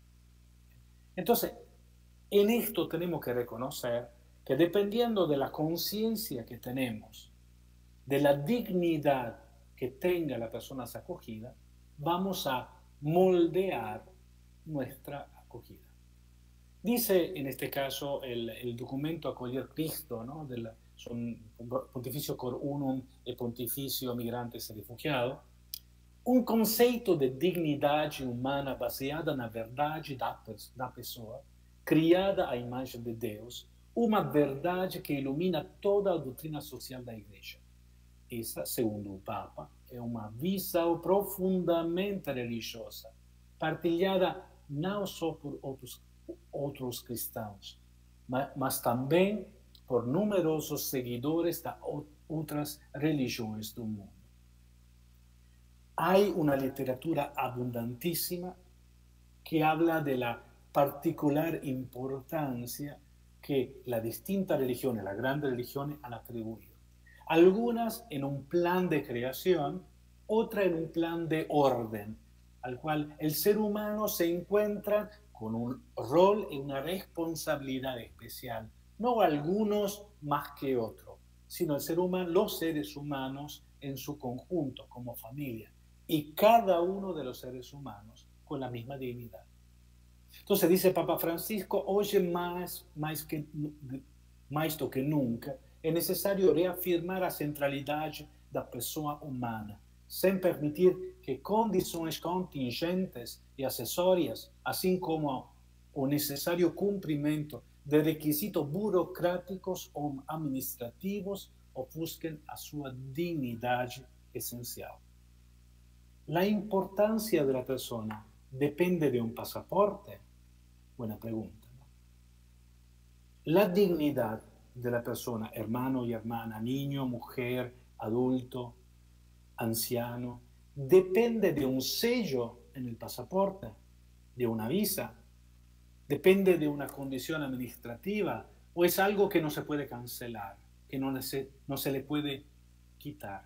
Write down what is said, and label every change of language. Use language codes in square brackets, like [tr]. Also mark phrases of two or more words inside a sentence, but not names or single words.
[es] Entonces, en esto tenemos que reconocer que dependiendo de la conciencia que tenemos, de la dignidad que tenga la persona acogida, vamos a moldear nuestra acogida. Dice en este caso el documento Acoger Cristo, ¿no? [pt] Son Pontificio Cor Unum e Pontificio Migrantes e Refugiados, um conceito de dignidade humana baseada na verdade da pessoa, criada à imagem de Deus, uma verdade que ilumina toda a doutrina social da Igreja. Essa, segundo o Papa, é uma visão profundamente religiosa, partilhada não só por outros cristãos, mas também por numerosos seguidores de outras religiões do mundo. Há uma literatura abundantíssima [es] que habla de la particular importancia que las distintas religiones, las grandes religiones, han atribuido. Algunas en un plan de creación, otras en un plan de orden, al cual el ser humano se encuentra con un rol y una responsabilidad especial. No algunos más que otros, sino el ser humano, los seres humanos en su conjunto, como familia, y cada uno de los seres humanos con la misma dignidad. Entonces dice Papa Francisco, hoy más [pt] do que nunca, é necessário reafirmar a centralidade da pessoa humana, sem permitir que condições contingentes e acessórias, assim como o necessário cumprimento de requisitos burocráticos ou administrativos, ofusquem a sua dignidade essencial. [es] La importancia de la persona depende de un pasaporte. Buena pregunta, ¿no? La dignidad de la persona, hermano y hermana, niño, mujer, adulto, anciano, depende de un sello en el pasaporte, de una visa, depende de una condición administrativa, o es algo que no se puede cancelar, que no se le puede quitar.